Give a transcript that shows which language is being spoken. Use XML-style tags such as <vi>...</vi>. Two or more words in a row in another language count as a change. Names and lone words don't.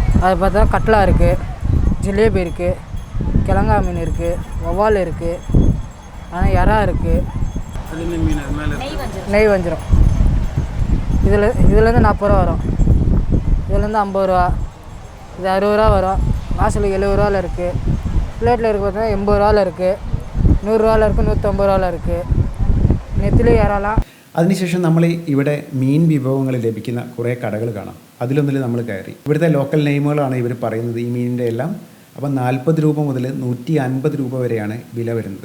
<ta>அது பார்த்தா கட்லா இருக்குது, ஜிலேபி இருக்குது, கிழங்கா மீன் இருக்குது, வவ்வால் இருக்குது, ஆனால் எறா இருக்குது, நெய் வஞ்சிரம். இதுலேருந்து 40 ரூபா வரும், இதுலேருந்து 50 ரூபா, இது 60 ரூபா வரும். மாசில் 70 ரூபாவில் இருக்குது. பிளேட்டில் இருக்குது பார்த்தீங்கன்னா 80 ரூபாவில் இருக்குது, 100 രൂപയിൽ இருக்குது, 150 രൂപയിൽ இருக்குது.</ta> <ml>നെത്തിലി ഇറാലാം. അതിനുശേഷം നമ്മൾ ഇവിടെ മീൻ വിഭവങ്ങൾ ലഭിക്കുന്ന കുറേ കടകൾ കാണാം. അതിലൊന്നിൽ നമ്മൾ കയറി. ഇവിടുത്തെ ലോക്കൽ നെയിമുകളാണ് ഇവർ പറയുന്നത് ഈ മീനിൻ്റെ എല്ലാം. അപ്പം 40 രൂപ മുതൽ 150 രൂപ വരെയാണ് വില വരുന്നത്.</ml>